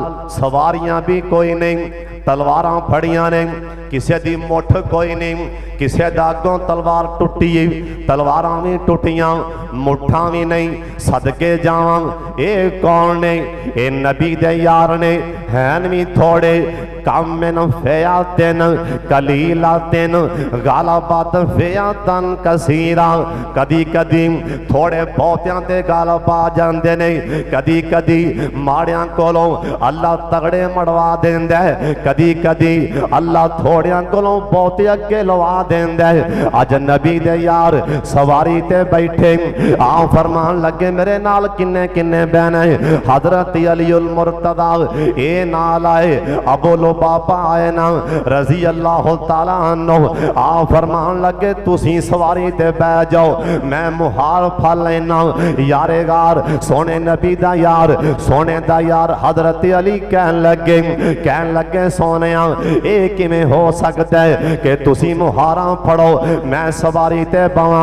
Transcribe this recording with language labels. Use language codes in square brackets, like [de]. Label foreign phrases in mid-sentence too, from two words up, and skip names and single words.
[pa] ਸਵਾਰੀਆਂ ਭੀ ਕੋਈ ਨਹੀਂ, ਤਲਵਾਰਾਂ ਫੜੀਆਂ ਨੇ, ਕਿਸੀ ਦੀ ਮੁੱਠ ਕੋਈ ਨਹੀਂ, ਕਿਸੀ ਦਾ ਅਗੋਂ ਤਲਵਾਰ ਟੁੱਟੀ, ਤਲਵਾਰਾਂ ਭੀ ਟੁੱਟੀਆਂ, ਮੁੱਠਾਂ ਭੀ ਨਹੀਂ। ਸਦਕੇ ਜਾਵਾਂ ਯੇ ਕੌਣ ਨੇ? ਯੇ ਨਬੀ ਦੇ ਯਾਰ ਨੇ, ਹੈਨ ਭੀ ਥੋੜ੍ਹੇ। [ar] كم من فئة قليلة غلبت فئة كثيرة. [pa] ਕਦੀ ਕਦੀ ਥੋੜ੍ਹੇ ਬਹੁਤਿਆਂ ਤੇ ਗ਼ਾਲਬ ਆ ਜਾਂਦੇ ਨੇ, ਕਦੀ ਕਦੀ ਮਾੜਿਆਂ ਕੋਲੋਂ ਅੱਲਾਹ ਤਗੜੇ ਮੜਵਾ ਦੇਂਦਾ ਹੈ, ਕਦੀ ਕਦੀ ਅੱਲਾਹ ਥੋੜ੍ਹਿਆਂ ਕੋਲੋਂ ਬਹੁਤੇ ਅੱਗੇ ਲਵਾ ਦੇਂਦਾ ਹੈ, कदी कदी अल्लाह थोड़ियां कोलों बहुते अगे लवा देंदा है। ਅੱਜ ਨਬੀ ਦੇ ਯਾਰ ਸਵਾਰੀ ਤੇ ਬੈਠੇ, ਆ ਫ਼ਰਮਾਣ ਲੱਗੇ ਮੇਰੇ ਨਾਲ ਕਿੰਨੇ ਕਿੰਨੇ ਬਹਿਣਾ ਹੈ। ਹਜ਼ਰਤ ਅਲੀਉਲ ਮੁਰਤਜ਼ਾ ਏ ਨਾਲ ਆਏ, ਅਬੂ ਲੁਬਾਬਾ ਆਏ ਨਾ [ar] رضي الله تعالى عنه. [pa] ਆ ਫ਼ਰਮਾਣ ਲੱਗੇ ਤੁਸੀ ਸਵਾਰੀ ਤੇ ਬਹਿ ਜਾਓ, ਮੈਂ ਮੁਹਾਰ ਫਲ ਲੈਣਾ। ਯਾਰੇ ਗ਼ਾਰ ਸੋਨੇ ਨਬੀ ਦਾ ਯਾਰ, ਸੋਨੇ ਦਾ ਯਾਰ ਹਜ਼ਰਤ ਅਲੀ ਕਹਿਣ ਲੱਗੇ ਸੋਨੇ ਯੇ ਕਿਵੇਂ ਹੋ ਸਕਤਾ ਹੈ ਕਿ ਤੁਸੀ ਮੁਹਾਰਾਂ ਫੜੋ ਮੈਂ ਸਵਾਰੀ ਤੇ ਪਾਵਾਂ?